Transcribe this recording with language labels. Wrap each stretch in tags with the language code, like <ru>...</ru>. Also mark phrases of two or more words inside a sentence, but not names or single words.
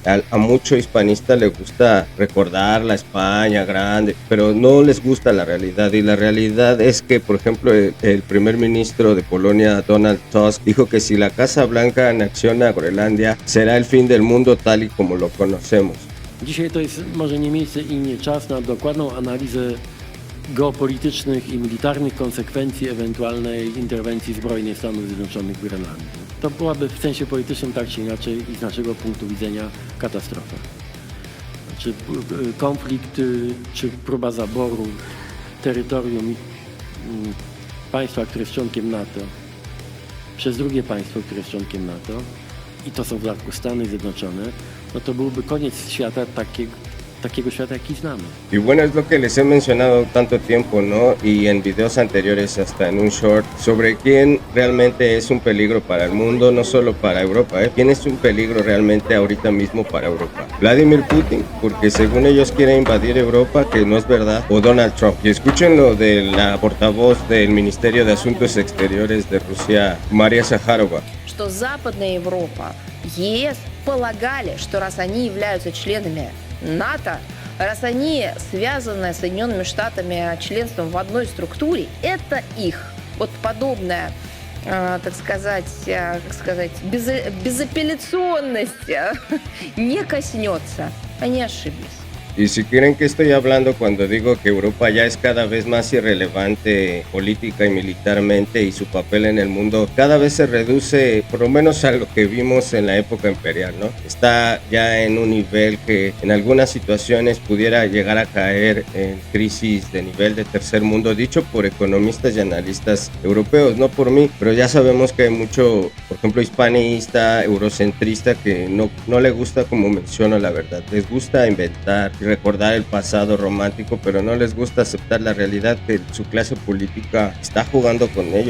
<es>A mucho hispanista le gusta recordar la España grande, pero no les gusta la realidad, y la realidad es que, por ejemplo, el primer ministro de Polonia, Donald Tusk, dijo que si la Casa Blanca anexiona Groenlandia, será el fin del mundo tal y como lo conocemos.</es> <pl>Dzisiaj to jest może nie miejsce i nie czas na dokładną analizę geopolitycznych i militarnych konsekwencji ewentualnej interwencji zbrojnej Stanów Zjednoczonych w Grenlandii. To byłaby w sensie politycznym tak czy inaczej i z naszego punktu widzenia katastrofa. Czy konflikt, czy próba zaboru terytorium państwa, które jest członkiem NATO, przez drugie państwo, które jest członkiem NATO, i to są w dodatku Stany Zjednoczone, no to byłby koniec świata takiego świata, jaki znamy.</pl> <es>Y bueno, es lo que les he mencionado tanto tiempo, ¿no? Y en videos anteriores, hasta en un short, sobre quién realmente es un peligro para el mundo, no solo para Europa, ¿eh? ¿Quién es un peligro realmente ahorita mismo para Europa? Vladimir Putin, porque según ellos quiere invadir Europa, que no es verdad, o Donald Trump. Y escuchen lo de la portavoz del Ministerio de Asuntos Exteriores de Rusia, Maria Zakharova.</es> <ru>Что Западная Европа, ЕС полагали, что раз они являются членами НАТО, раз они связаны с Соединенными Штатами членством в одной структуре, это их. Вот подобная, так сказать, безапелляционность не коснется. Они ошиблись.</ru> <es>Y si creen que estoy hablando cuando digo que Europa ya es cada vez más irrelevante política y militarmente y su papel en el mundo cada vez se reduce por lo menos a lo que vimos en la época imperial, ¿no? Está ya en un nivel que en algunas situaciones pudiera llegar a caer en crisis de nivel de tercer mundo, dicho por economistas y analistas europeos, no por mí, pero ya sabemos que hay mucho, por ejemplo, hispanista, eurocentrista que no le gusta, como menciono, la verdad, les gusta inventar, recordar el pasado romántico, pero no les gusta aceptar la realidad que su clase política está jugando con ellos.</es>